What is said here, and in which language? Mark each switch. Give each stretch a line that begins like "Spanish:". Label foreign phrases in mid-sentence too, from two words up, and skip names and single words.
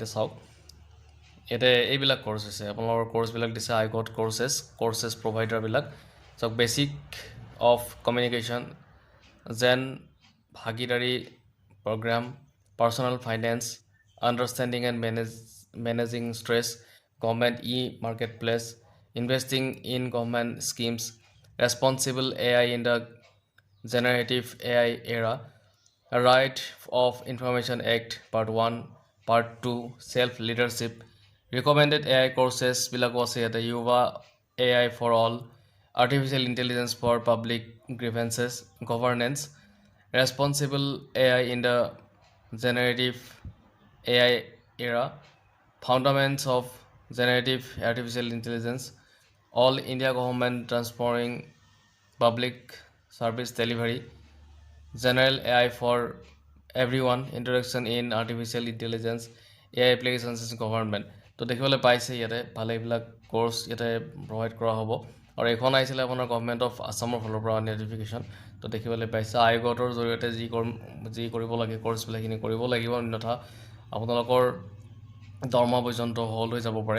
Assamese: এতিয়া চাওক ইয়াতে এইবিলাক ক'ৰ্চ হৈছে আপোনালোকৰ ক'ৰ্চবিলাক দিছে আয়োগত ক'ৰ্চেছ প্ৰভাইডাৰবিলাক চাওক
English: Basic of Communication
Assamese: যেন ভাগিদাৰী প্ৰগ্ৰাম
English: Personal Finance Understanding and Managing Stress Government Marketplace Investing in Government Schemes Responsible AI in the Generative AI era Right of Information Act Part 1 Part 2 Self Leadership Recommended AI courses
Assamese: বিলাকো আছে ইয়াতে
English: Yuva AI for All Artificial Intelligence for Public Grievances Governance Responsible AI in the Generative AI Era Fundamentals of Generative Artificial Intelligence All India Government Transforming Public Service Delivery General AI for Everyone Introduction in Artificial Intelligence AI Applications in Government।
Assamese: তো দেখিবলৈ পাইছে ইয়াতে ভালে এইবিলাক ক'ৰ্চ ইয়াতে প্ৰভাইড কৰা হ'ব আৰু এইখন আহিছিলে আপোনাৰ গভৰ্ণমেণ্ট অফ আছামৰ ফালৰ পৰা নটিফিকেশ্যন। তো দেখিবলৈ পাইছে আয়োগৰ জৰিয়তে যি কৰিব লাগে ক'ৰ্চবিলাকখিনি কৰিব লাগিব, অন্যথা আপোনালোকৰ দৰমহা পৰ্যন্ত হ'ল হৈ যাব পাৰে।